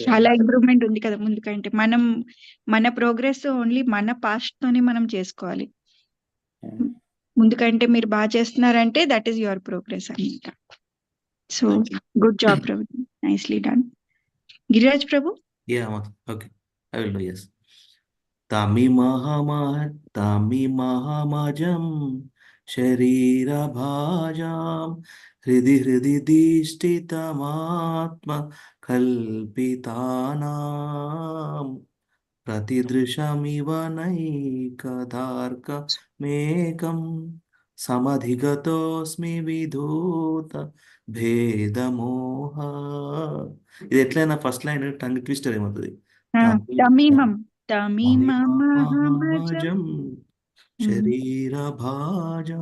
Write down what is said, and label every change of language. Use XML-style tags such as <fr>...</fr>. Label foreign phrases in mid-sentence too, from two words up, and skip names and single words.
<te>చాలా ఇంప్రూవ్మెంట్ ఉంది కదా ముందు కంటే. మన</te> <en>progress only</en> <te>మన పాస్ట్ తోనే మనం చేసుకోవాలి. ముందు కంటే మీరు బాగా చేస్తున్నారంటే</te> <en>that is your progress</en> <te>అన్నమాట.</te> <en>so good job Prabhuji, nicely done. గిరిరాజ్ ప్రభు. Yeah, okay. I will do, yes.</en> <sa>तमिमहमजं शरीरभाजां हृदि हृदि दिष्टितमात्मकल्पितानां प्रतिदृशमिव नैकदार्कमेकं సమధిగతోస్మి విధూత భేదమోహ.</sa> <te>ఇది ఎట్లయినా</te> <en>first line tongue twister</en> <te>ఏమవుతుంది.</te> <sa>తమీమం తమిమహమజం శరీర భాజం.</sa>